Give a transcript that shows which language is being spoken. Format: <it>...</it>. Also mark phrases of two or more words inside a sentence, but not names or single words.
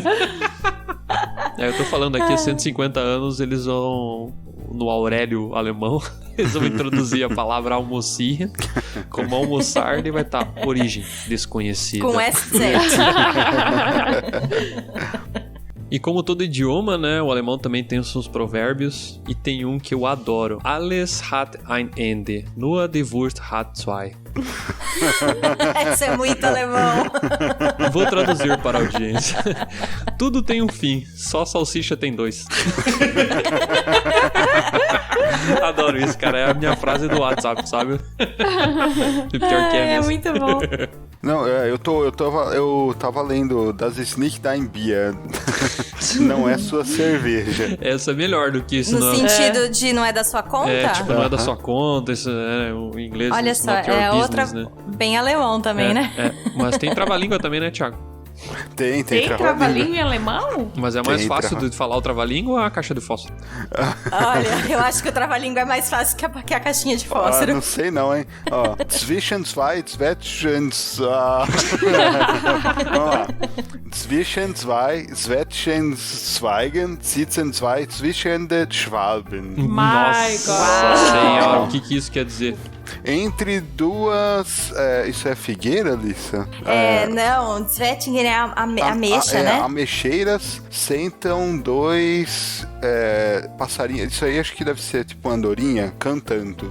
<pt>Eu tô falando aqui há 150 anos, eles vão, no Aurélio alemão, eles vão introduzir a palavra almoçar como almoçar, e vai estar origem desconhecida. Com SZ. E como todo idioma, né, o alemão também tem os seus provérbios, e tem um que eu adoro.</pt> <de>Alles hat ein Ende, nur die Wurst hat zwei.</de> <pt>Isso é muito alemão. Vou traduzir para a audiência. Tudo tem um fim, só salsicha tem dois. Adoro isso, cara. É a minha frase do WhatsApp, sabe? Pior que é mesmo. muito bom. Não, eu tava lendo</pt> <de>Das ist nicht dein Bier.</de> <pt>Não é sua cerveja. Essa é melhor do que isso. No sentido de não é da sua conta? É, tipo, não é da sua conta, isso é o inglês. Olha só, é outra né? bem alemão também, né? Mas tem trava-língua também, né, Thiago? Tem trava-língua em alemão? Mas é mais fácil de falar o trava-língua ou a caixa de fósforo? Olha, eu acho que o trava-língua é mais fácil que a caixinha de fósforo. Não sei não, hein? Ó,</pt> <de>zwischen zwei Zwetschgens...</de> <pt>Vamos lá.</pt> <de>Zwischen zwei Zwetschgenzweigen sitzen zwei zwischende Schwalben.</de> <pt>Nossa senhora, o que isso quer dizer? Entre duas... isso é figueira, Lissa? Não, Zwetschgen é a ameixa, né? Ameixeiras sentam dois passarinhos. Isso aí acho que deve ser tipo uma andorinha cantando.</pt>